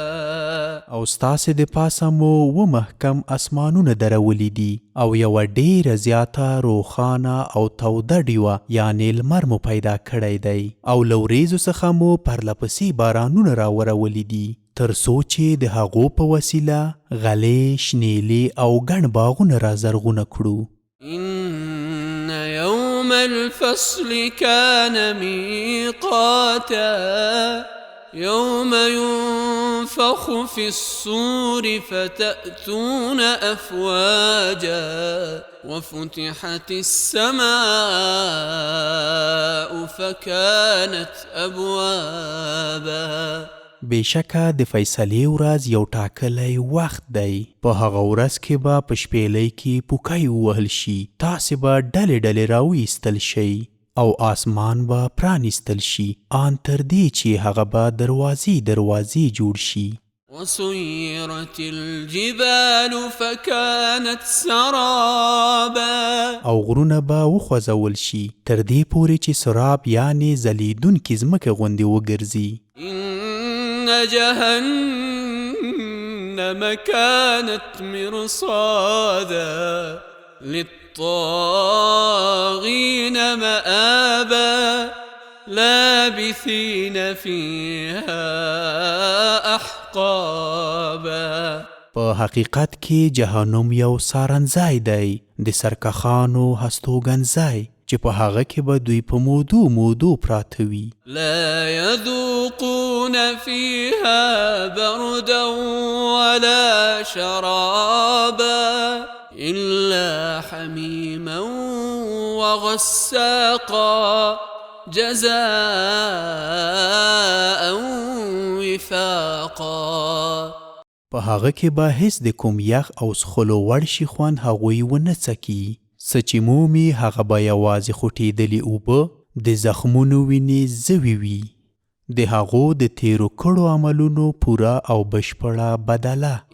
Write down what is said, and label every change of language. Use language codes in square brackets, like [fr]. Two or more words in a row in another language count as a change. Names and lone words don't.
[ps] او ستاسې د پاسه مو و محکم اسمانونه درولي دي، او یوه ډیره زیاته روښانه او توده ډیوه یعنې لمر مو پیدا کړی دی، او له وریځو څخه مو پرلپسې بارانونه راورولي دي، تر څو چې د هغو په وسیله غلې، شنیلې او ګڼ باغونه رازرغونه کړو. [ar] إن يوم الفصل كان ميقاتا يوم ينفخ في الصور فتأتون أفواجا وفتحت السماء فكانت أبوابا. [ps] بېشکه د فیصلې ورځ یو ټاکلی وخت دی، په هغه ورځ کې به په شپېلۍ کې پوکی ووهل شي، تاسې به ډلې ډلې راوایستل شئ او آسمان به پرانیستل شي، آن تر دې چې هغه به دروازې دروازې جوړ شي. [ar] وسيرت الجبال فكانت سرابا. [ps] او غرونه به وخوځول شي تر دې پورې چې سراب یعنې ځلیدونکې ځمکه غوندې وګرځي. [ar] إن جهنم كانت مرصادا للطاغين مآبا لابثين فيها أحقابا. [ps] په حقیقت کې جهنم یو سارنځای دی، د سرکښانو هستوګنځای چې په هغه کې به دوی په مودو مودو پراته وي. [ar] لا يذوقون فيها بردا ولا شرابا إلا حميما وغساقا جزاء وفاقا. [ps] په هغه کې به هیڅ د کوم یخ او څښلو وړ شي خوند هغوی ونه څکي، څه چې مومي هغه به یوازې خوټېدلې اوبه د زخمونو وینې زوی وي. د هغو د تیرو کړو عملونو پوره او بشپړه بدله.